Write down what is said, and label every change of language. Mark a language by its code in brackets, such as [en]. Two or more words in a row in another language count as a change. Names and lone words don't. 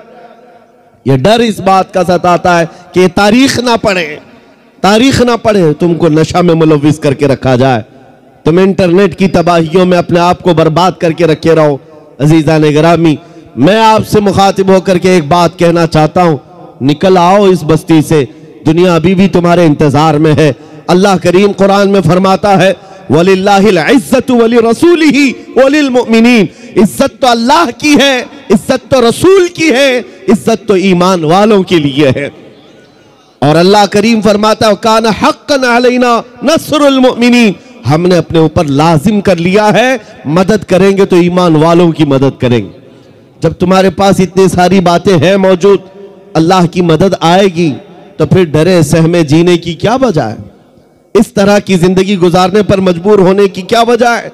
[hi] ये डर इस बात का सताता है कि तारीख ना पढ़े, तारीख ना पढ़े, तुमको नशा में मुलविस करके रखा जाए, तुम इंटरनेट की तबाहियों में अपने आप को बर्बाद करके रखे रहो। अजीज़ान गिरामी, मैं आपसे मुखातिब होकर के एक बात कहना चाहता हूं, निकल आओ इस बस्ती से, दुनिया अभी भी तुम्हारे इंतजार में है। अल्लाह करीम कुरान में फरमाता है, [ar] ولله العزة ولرسوله وللمؤمنين, [hi] इज्जत तो अल्लाह की है, इज्जत तो रसूल की है, इज्जत तो ईमान वालों के लिए है। और अल्लाह करीम फरमाता है, [ar] كان حقا علينا نصر المؤمنين, [hi] हमने अपने ऊपर लाजिम कर लिया है, मदद करेंगे तो ईमान वालों की मदद करेंगे। जब तुम्हारे पास इतनी सारी बातें हैं मौजूद, अल्लाह की मदद आएगी तो फिर डरे सहमे जीने की क्या वजह है? इस तरह की जिंदगी गुजारने पर मजबूर होने की क्या वजह है?